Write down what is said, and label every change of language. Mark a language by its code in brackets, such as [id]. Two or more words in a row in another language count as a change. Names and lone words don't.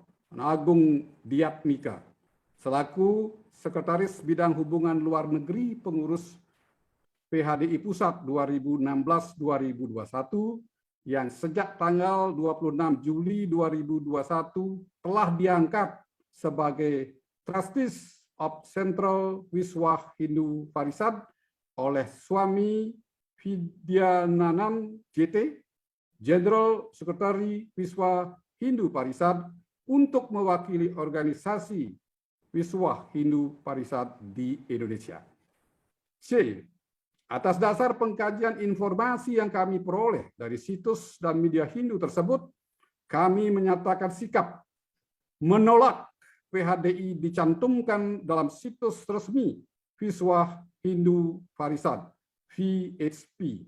[id] Agung Diatmika, selaku Sekretaris Bidang Hubungan Luar Negeri Pengurus PHDI Pusat 2016-2021, yang sejak tanggal 26 Juli 2021 telah diangkat sebagai [en] Trustees of Central [id] Wiswa Hindu Parisad oleh Swami Vidyananand JT, [en] General Secretary [id] Wiswa Hindu Parisad, untuk mewakili organisasi Wiswa Hindu Parisad di Indonesia. C. Atas dasar pengkajian informasi yang kami peroleh dari situs dan media Hindu tersebut, kami menyatakan sikap menolak PHDI dicantumkan dalam situs resmi Wiswa Hindu Parisad VHP.